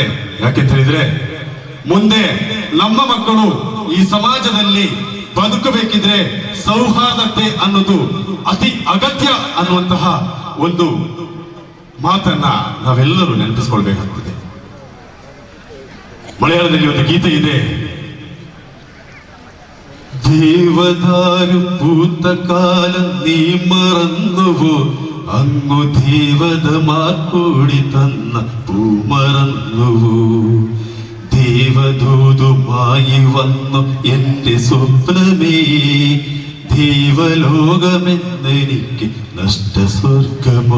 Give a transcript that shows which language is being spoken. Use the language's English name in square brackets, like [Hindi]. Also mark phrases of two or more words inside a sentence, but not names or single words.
[Kannada] ಯಾಕೆಂತ ಹೇಳಿದ್ರೆ ಮುಂದೆ ನಮ್ಮ ಮಕ್ಕಳು ಈ ಸಮಾಜದಲ್ಲಿ ಬದುಕಬೇಕಿದ್ರೆ ಸೌಹಾರ್ದತೆ ಅನ್ನೋದು ಅತಿ ಅಗತ್ಯ ಅನ್ನುವಂತಹ ಒಂದು ಮಾತನ್ನ ನಾವೆಲ್ಲರೂ ನೆನಪಿಸ್ಕೊಳ್ಬೇಕಾಗ್ತದೆ. ಮಲಯಾಳದಲ್ಲಿ ಒಂದು ಗೀತೆ ಇದೆ, [Malayalam] ദേവദാരു പൂത്ത കാലം നീ മറന്നുവോ അങ്ങു ദേവതമാർ കൂടി തന്ന പൂമറന്നുവു, ദേവദൂതുമായി വന്നു എന്റെ സ്വപ്നമേ, ദേവലോകമെന്നെനിക്ക് നഷ്ടസ്വർഗമോ,